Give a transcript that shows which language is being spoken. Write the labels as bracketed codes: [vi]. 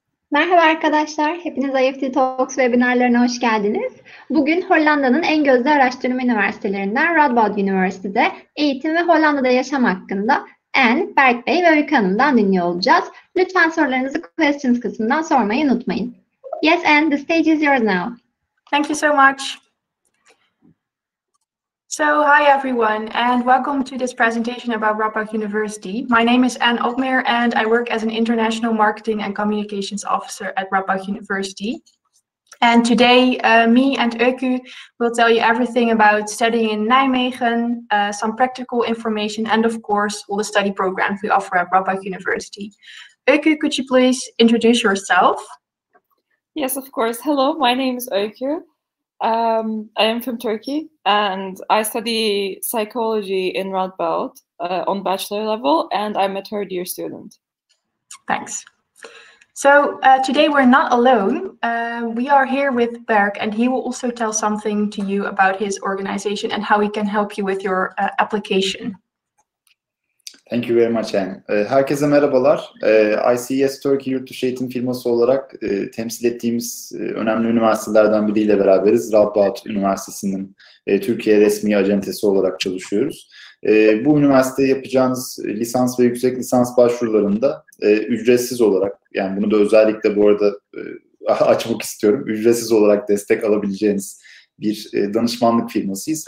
[tr] Merhaba arkadaşlar, hepiniz IEFT Talks webinarlarına hoş geldiniz. Bugün Hollanda'nın en gözde araştırma üniversitelerinden Radboud University'de eğitim ve Hollanda'da yaşam hakkında Anne, Berk Bey ve Öykü Hanım'dan dinliyor olacağız. Lütfen sorularınızı questions kısmından sormayı unutmayın. [en] Yes, Anne, the stage is yours now. Thank you so much. So, hi everyone, and welcome to this presentation about Radboud University. My name is Anne Opmeer, and I work as an International Marketing and Communications Officer at Radboud University. And today, me and Öykü will tell you everything about studying in Nijmegen, some practical information, and of course, all the study programs we offer at Radboud University. Öykü, could you please introduce yourself? Yes, of course. Hello, my name is Öykü. I am from Turkey, and I study psychology in Radboud on bachelor level, and I'm a third-year student. Thanks. So today we're not alone. We are here with Berk, and he will also tell something to you about his organization and how he can help you with your application. Thank you very much, Anne. [tr] Herkese merhabalar. ICES Turkey yurtdışı eğitim firması olarak temsil ettiğimiz önemli üniversitelerden biriyle beraberiz. Radboud Üniversitesi'nin Türkiye resmi acentesi olarak çalışıyoruz. Bu üniversiteye yapacağınız lisans ve yüksek lisans başvurularında ücretsiz olarak, yani bunu da özellikle bu arada açmak istiyorum, ücretsiz olarak destek alabileceğiniz bir danışmanlık firmasıyız.